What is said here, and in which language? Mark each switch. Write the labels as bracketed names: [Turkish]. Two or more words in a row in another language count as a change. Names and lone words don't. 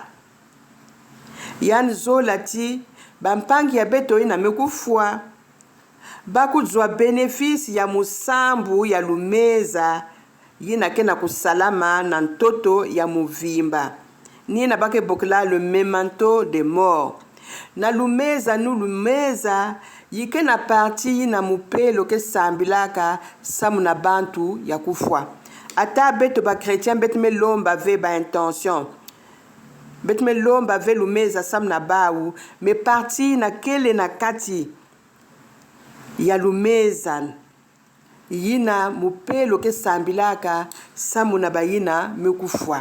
[Kituba (Congo)] Yan zolati bampangi ya beto ina mekufua bakuzwa bénéfice ya musambu ya lumeza yina kena kusalama na ntoto ya muvimba. Ni na bake bokla [French] le memento des morts. [Kituba (Congo)] Na lumeza nu lumeza yike na parti na mupelo ke sambilaka samu na bantu ya kufwa. Ata beto ba chrétien bet me lomba ve ba intention. Bet me lomba ve lumeza samu na bawu me parti na kele na kati ya lumeza yina mupelo ke sambilaka samu na bayina mekufwa.